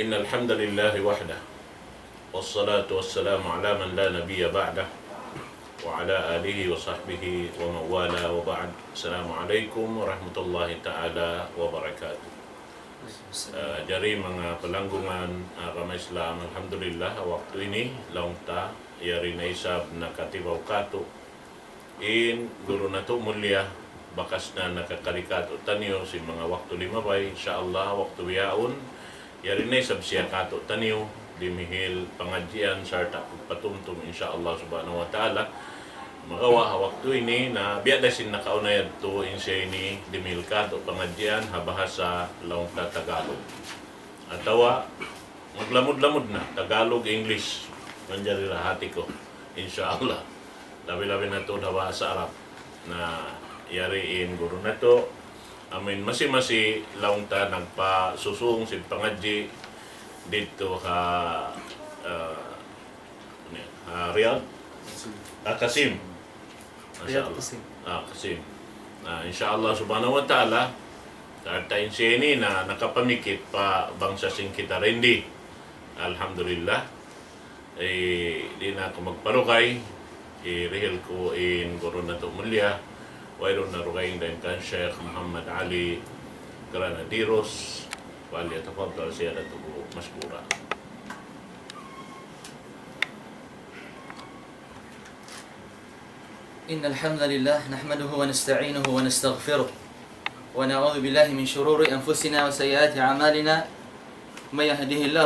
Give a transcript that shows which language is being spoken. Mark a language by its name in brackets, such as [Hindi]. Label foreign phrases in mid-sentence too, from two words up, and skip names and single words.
[Arabic] الحمد لله وحده والصلاة والسلام على من لا نبي بعده وعلى آله وصحبه ومن والاه وبعد. السلام عليكم ورحمة الله تعالى وبركاته. [Tausug] Jari mga pelanggungan agama Islam, alhamdulillah waktu ini laungta yari na isab nakatibaw kato in guru nato mulia bakas na nakakarikato tanyo si mga waktu limabay insyaallah waktu yaon yari na isab siya kato tanyo dimihil pengajian serta patumtum insyaallah [Arabic] سبحانه وتعالى [Tausug] magawa waktu ini na biada sin nakaunay to insya ini dimihil kato pengajian habahasa laungta Tagalog atawa maglamod-lamod na Tagalog English manjari hati ko insyaallah labi-labi na to dawa sa Arab na yariin guru na to amin masi laungta nagpasusung si pangadji dito Riyadh Qasim Qasim insyaallah [Arabic] سبحانه وتعالى [Tausug] tartain siya ini na nakapamikit pa bangsa sing kita rendi alhamdulillah di na ako magparukay irihil ko in guru na to mulia wayron na rukayin din kan Sheikh Muhammad Ali Granadiros [Arabic] وليتفضل سيادته مشكورا. إن الحمد لله نحمده ونستعينه ونستغفره ونعوذ بالله من شرور أنفسنا وسيئات أعمالنا من يهده الله